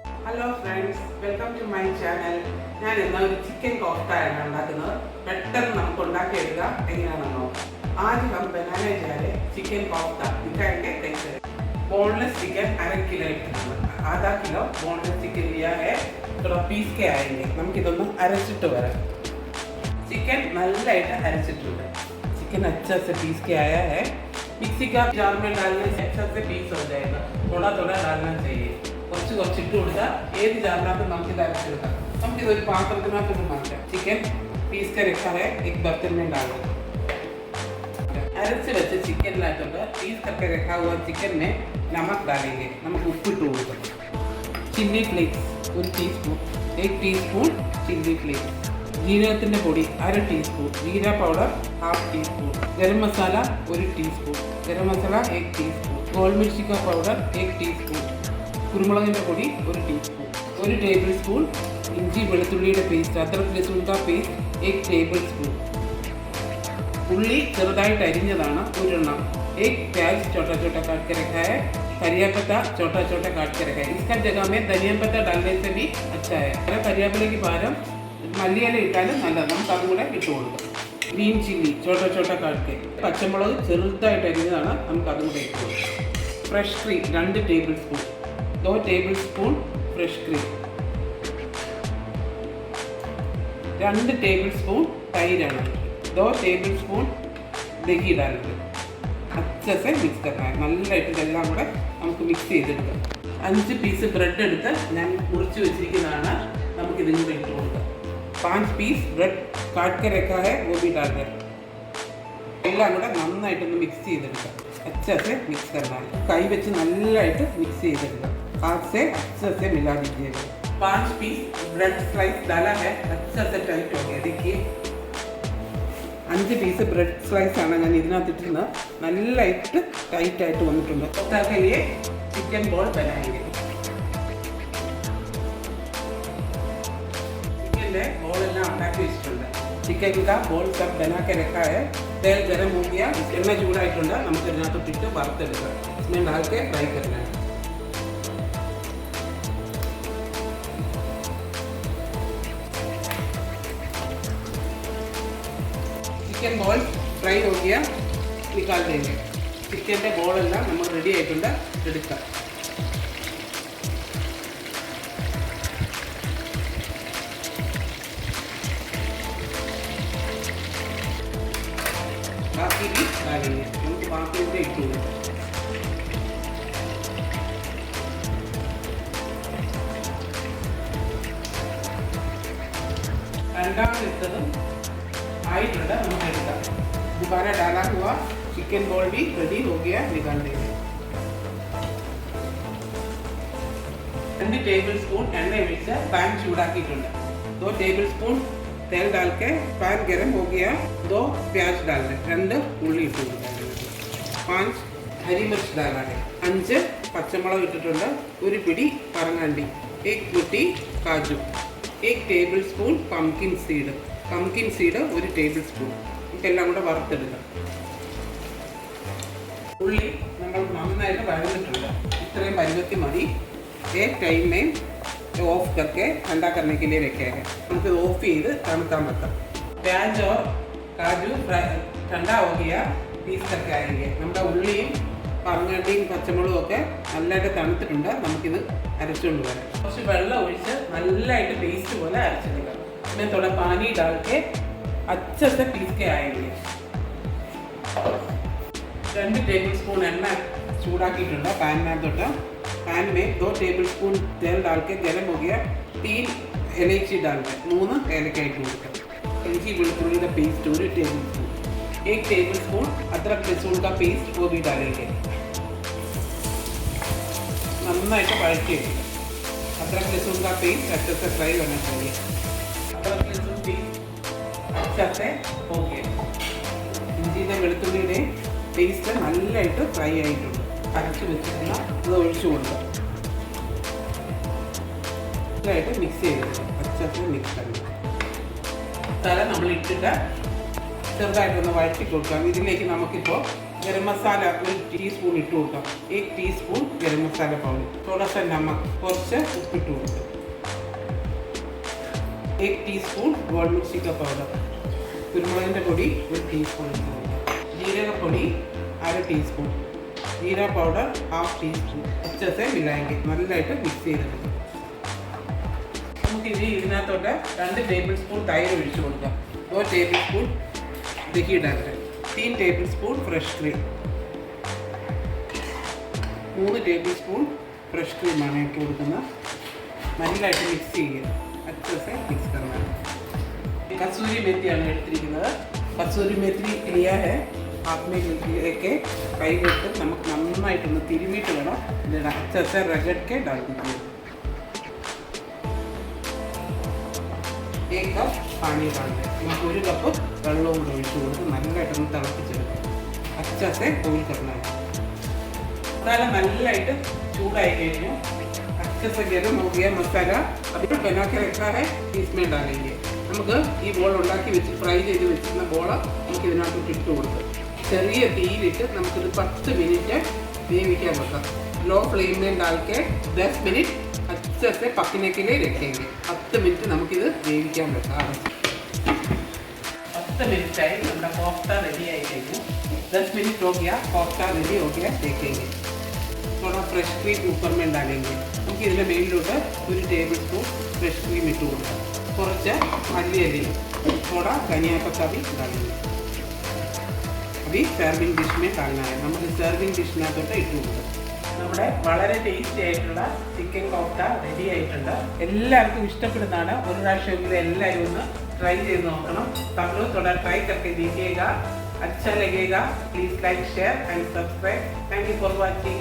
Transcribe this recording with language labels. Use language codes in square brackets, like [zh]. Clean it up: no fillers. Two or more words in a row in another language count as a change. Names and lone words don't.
[en] Hello friends, welcome to my channel. [ml] ഞാൻ ഇന്ന് ഒരു ചിക്കൻ കോഫ്തയാണ് ഉണ്ടാക്കുന്നത്. പെട്ടെന്ന് നമുക്ക് ഉണ്ടാക്കിയെടുക്കാം. എങ്ങനെയാണെന്നോ, [hi] आज हम बनाने जा रहे चिकन कोफ्ता. दिखाएंगे कैसे. बोनलेस चिकन 1/2 किलो, आधा किलो बोनलेस चिकन लिया है. थोड़ा पीस के आएंगे. [ml] നമുക്കിതൊന്ന് അരച്ചിട്ട് വരാം. चिकन നല്ലതായിട്ട് അരച്ചിട്ടുണ്ട്. [hi] चिकन अच्छा से पीस के आया है. मिक्सी का जार में डालने से अच्छा से पीस हो जाएगा. थोड़ा थोड़ा डालना चाहिए. [ml] കുറച്ച് ഇട്ട് കൊടുത്താൽ ഏത് ജാറിനകത്ത് നമുക്കിത് അരച്ചെടുക്കാം. നമുക്കിതൊരു പാത്രത്തിനകത്ത് മാറ്റാം. [hi] चिकन पीस का रखा है, एक बर्तन में डालो. [ml] അരച്ച് വെച്ച ചിക്കനിലായിട്ടുണ്ട് [hi] पीस करके रखा हुआ चिकन में नमक डालेंगे. [ml] നമുക്ക് ഉപ്പിട്ട് കൊടുക്കണം. [en] chili flakes [ml] 1 ടീസ്പൂൺ, 1 ടീസ്പൂൺ [en] chili flakes. [ml] ജീരകത്തിൻ്റെ പൊടി 1/2 ടീസ്പൂൺ, ജീര പൗഡർ 1/2 ടീസ്പൂൺ, ഗരം മസാല 1 ടീസ്പൂൺ, ഗരം മസാല 1 ടീസ്പൂൺ, [hi] गोल मिर्ची का पाउडर [ml] 1 ടീസ്പൂൺ, കുരുമുളകിൻ്റെ പൊടി 1 ടീസ്പൂൺ, 1 ടേബിൾ സ്പൂൺ ഇഞ്ചി വെളുത്തുള്ളിയുടെ പേസ്റ്റ്, [hi] अदरक लहसुन का पेस्ट [ml] 1 ടേബിൾ സ്പൂൺ. ഉള്ളി ചെറുതായിട്ട് അരിഞ്ഞതാണ് 1 എണ്ണം. [hi] 1 प्याज छोटा छोटा काट के रखा है. करिया पत्ता छोटा छोटा काट के रखा है. इसका जगह में धनिया पत्ता डालने से भी अच्छा है. [ml] करियापत्तയ്ക്ക് പകരം മല്ലിയില ഇട്ടാലും നല്ലതാണ്. നമുക്ക് അതും കൂടെ ഇട്ട് കൊടുക്കാം. [en] green chili [hi] छोटा छोटा काट के, [ml] പച്ചമുളക് ചെറുതായിട്ട് അരിഞ്ഞതാണ്. നമുക്ക് അതും കൂടെ ഇട്ട് കൊടുക്കാം. [en] fresh cream [ml] 2 ടേബിൾ സ്പൂൺ, 2 ടേബിൾ സ്പൂൺ [en] fresh cream, [ml] 2 ടേബിൾ സ്പൂൺ തൈരാണ്, 2 ടേബിൾ സ്പൂൺ [hi] दही डालेंगे. अच्छे से मिक्स करना है. [ml] നല്ലതായിട്ട് ഇതെല്ലാം കൂടെ നമുക്ക് മിക്സ് ചെയ്തെടുക്കാം. 5 പീസ് ബ്രെഡ് എടുത്ത് ഞാൻ മുറിച്ച് വെച്ചിരിക്കുന്നതാണ്. നമുക്കിതും കൂടെ ഇട്ട് കൊടുക്കാം. 5 പീസ് ബ്രെഡ് [hi] काट के रखा है, वो भी डाल दें. [ml] എല്ലാം കൂടെ നന്നായിട്ടൊന്ന് മിക്സ് ചെയ്തെടുക്കാം. [hi] अच्छे से मिक्स करना है. [ml] കൈ വെച്ച് നല്ലതായിട്ട് മിക്സ് ചെയ്തെടുക്കാം. [hi] हाथ से अच्छे से मिला दीजिएगा. 5 पीस [en] bread slice [hi] डाला है, अच्छा से टाइट हो गया. [ml] देखिए 5 [en] piece bread slice [ml] ആണ് ഞാൻ ഇതിനകത്തിട്ടിരുന്നത്. നല്ലതായിട്ട് ടൈറ്റായിട്ട് വന്നിട്ടുണ്ട്. [hi] उसके लिए [en] chicken ball [hi] बनाएंगे. [en] chicken ball [ml] एല്ലാം ഉണ്ടാക്കി വെച്ചിട്ടുണ്ട്. [hi] चिकन का बॉल सब बना के रखा है. तेल गरम हो गया, [ml] എണ്ണ ചൂടായിട്ടുണ്ട്. നമുക്ക് ഇതിനകത്തോട്ടിട്ട് വറുത്തെടുക്കാം. [hi] इसमें डाल के फ्राई करना है. [en] chicken ball [hi] फ्राई हो गया, निकाल देंगे. [en] chicken ball [ml] എല്ലാം നമ്മൾ റെഡി ആയിട്ടുണ്ട്. എടുക്കാം. [hi] ബാക്കി भी डालेंगे. [ml] നമുക്ക് ബാക്കി കൂടെ ഇട്ടു കൊടുക്കാം. രണ്ടാമതെടുത്തതും आइटुंडा നമുക്ക് എടുക്കാം. [hi] दोबारा डाला हुआ [en] chicken ball [hi] भी रेडी हो गया, निकाल देंगे. [ml] 2 [en] table spoon [ml] എണ്ണ ഒഴിച്ച് പാൻ ചൂടാക്കിയിട്ടുണ്ട്. [hi] 2 [en] table spoon [hi] तेल डाल के पैन गरम हो गया. 2 प्याज डाल दें, 2 [ml] ഉള്ളി ഇട്ട് കൊടുക്കാം. [hi] 5 हरी मिर्च डाला है. [ml] 5 പച്ചമുളക് ഇട്ടിട്ടുണ്ട്. 1 പിടി പറങ്ങാണ്ടി, 1 കുട്ടി കാജു, 1 ടേബിൾ സ്പൂൺ [en] pumpkin seed, [ml] 1 ടേബിൾ സ്പൂൺ. ഇതെല്ലാം കൂടെ വറുത്തെടുക്കാം. ഉള്ളി നമ്മൾ നന്നായിട്ട് വഴന്നിട്ടുണ്ട്. ഇത്രയും പരുവത്തി മതി. [hi] एक टाइम में ऑफ करके ठंडा करने के लिए रखेंगे. [ml] നമുക്ക് ഓഫ് ചെയ്ത് തണുക്കാൻ വെക്കാം. [hi] प्याज और काजू ठंडा हो गया, पीस करके आएंगे. [ml] നമ്മുടെ ഉള്ളിയും പറങ്ങാണ്ടിയും പച്ചമുളകും ഒക്കെ നല്ലതായിട്ട് തണുത്തിട്ടുണ്ട്. നമുക്കിത് അരച്ചുകൊണ്ട് വരാം. കുറച്ച് വെള്ളം ഒഴിച്ച് നല്ലതായിട്ട് പേസ്റ്റ് പോലെ അരച്ചെടുക്കാം. [hi] इसमें थोड़ा पानी डाल के अच्छे से पीस के आएंगे. [ml] 2 [en] table spoon [ml] എണ്ണ ചൂടാക്കിയിട്ടുണ്ട് പാനിനകത്തോട്ട്. [hi] पैन में 2 [en] table spoon [hi] तेल डाल के गरम हो गया. [ml] 3 [hi] इलायची डाल के [ml] 3 ഏലക്കായ ഇട്ട് കൊടുക്കാം. ഇഞ്ചി വെളുത്തുള്ളിയുടെ പേസ്റ്റ് [hi] 1 [en] table spoon, [hi] 1 [en] table spoon [hi] अदरक लहसुन का पेस्ट, वो भी डालेंगे. [ml] നന്നായിട്ട് വഴറ്റിയെടുക്കുക. [hi] अदरक लहसुन का पेस्ट अच्छे से फ्राई होना चाहिए. अदरक लहसुन पेस्ट अच्छा से हो गया. [ml] ഇഞ്ചിയുടെ വെളുത്തുള്ളിയുടെ പേസ്റ്റ് നല്ലതായിട്ട് ഫ്രൈ ആയിട്ടുണ്ട്. അരച്ച് വെച്ചിട്ടുള്ള ഇത് ഒഴിച്ചു കൊടുക്കുക. നല്ലതായിട്ട് മിക്സ് ചെയ്തെടുക്കുക. അച്ചത്ത് മിക്സ് ആക്കുക. തല നമ്മൾ ഇട്ടിട്ട് ചെറുതായിട്ടൊന്ന് വഴറ്റി കൊടുക്കാം. ഇതിലേക്ക് നമുക്കിപ്പോൾ [hi] गरम मसाला 1 टीस्पून [ml] ഇട്ട് കൊടുക്കാം [hi] 1 टीस्पून गरम मसाला पाउडर थोड़ा सा नमक [ml] കുറച്ച് ഉപ്പിട്ട് കൊടുക്കാം 1 [hi] टीस्पून गोल मिर्ची का पाउडर [ml] കുരുമുളകിൻ്റെ പൊടി 1 टीस्पून ഇട്ട് കൊടുക്കാം ജീരകപ്പൊടി 1/2 टीस्पूൺ [hi] जीरा पाउडर 1/2 टीस्पून अच्छे से मिलाएंगे [ml] നല്ലതായിട്ട് മിക്സ് ചെയ്തെടുക്കാം നമുക്ക് ഇതിനകത്തോട്ട് 2 ടേബിൾ സ്പൂൺ തൈര് ഒഴിച്ചു കൊടുക്കാം 2 ടേബിൾ സ്പൂൺ [hi] दही डालकर [ml] 3 ടേബിൾ സ്പൂൺ [en] fresh cream [ml] 3 ടേബിൾ സ്പൂൺ ഫ്രഷ് ക്രീമാണ് ഇട്ട് കൊടുക്കുന്നത് നല്ലതായിട്ട് മിക്സ് ചെയ്യുക [hi] अच्छे से मिक्स करना [ml] कसूरी मेथिയാണ് എടുത്തിരിക്കുന്നത് കസൂരി മേത്തി [hi] लिया है हाथ में लेके [ml] कई കൊടുത്ത് നമുക്ക് നന്നായിട്ടൊന്ന് തിരുമിയിട്ട് വേണം ഇതിടാൻ [hi] अच्छे से रगड़ के डाल दीजिए [ml] 1 [hi] कप पानी डाल दें [ml] നമുക്ക് 1 കപ്പ് വെള്ളവും കൂടി ഒഴിച്ചു കൊടുത്ത് നല്ലതായിട്ടൊന്ന് തിളപ്പിച്ചെടുക്കാം [hi] अच्छे से बॉईल करना है मसाला [ml] നല്ലതായിട്ട് ചൂടായി കഴിഞ്ഞു [hi] अच्छे से गरम हो गया मसाला अभी बना के रखा है इसमें डालेंगे [ml] നമുക്ക് ഈ ബോൾ ഉണ്ടാക്കി വെച്ച് ഫ്രൈ ചെയ്ത് വെച്ചിരുന്ന ബോൾ നമുക്ക് ഇതിനകത്തോട്ട് ഇട്ട് കൊടുക്കാം ചെറിയ തീയിലിട്ട് നമുക്കിത് 10 മിനിറ്റ് വേവിക്കാൻ വെക്കാം [hi] लो फ्लेम में डाल के 10 मिनट अच्छे से पकने के लिए रखेंगे [ml] 10 मिनट നമുക്കിത് വേവിക്കാൻ വെക്കാം [hi] 10 मिनट [ml] ആയി നമ്മുടെ കോഫ്ത റെഡി ആയി കഴിഞ്ഞു [hi] 10 मिनट हो गया कोफ्ता रेडी हो गया देखेंगे थोड़ा फ्रेश क्रीम ऊपर में डालेंगे [ml] നമുക്ക് ഇതിൻ്റെ മേലിലോട്ട് 1 ടേബിൾ സ്പൂൺ ഫ്രഷ് ക്രീം ഇട്ട് കൊടുക്കാം കുറച്ച് മല്ലിയിലയും [hi] थोड़ा धनिया पत्ता भी डालेंगे अभी सर्विंग डिश में डालना है [ml] നമ്മൾ സർവിംഗ് ഡിഷിനകത്തോട്ട് ഇട്ട് കൊടുക്കാം നമ്മുടെ വളരെ ടേസ്റ്റി ആയിട്ടുള്ള ചിക്കൻ കോഫ്ത റെഡി ആയിട്ടുണ്ട് എല്ലാവർക്കും ഇഷ്ടപ്പെടുന്നതാണ് ഒരു പ്രാവശ്യമെങ്കിലും എല്ലാവരും ഒന്ന് ट्राई ചെയ്ത് നോക്കണം [hi] सब लोग थोड़ा ट्राई करके देखिएगा अच्छा लगेगा [en] please like share and subscribe thank you for watching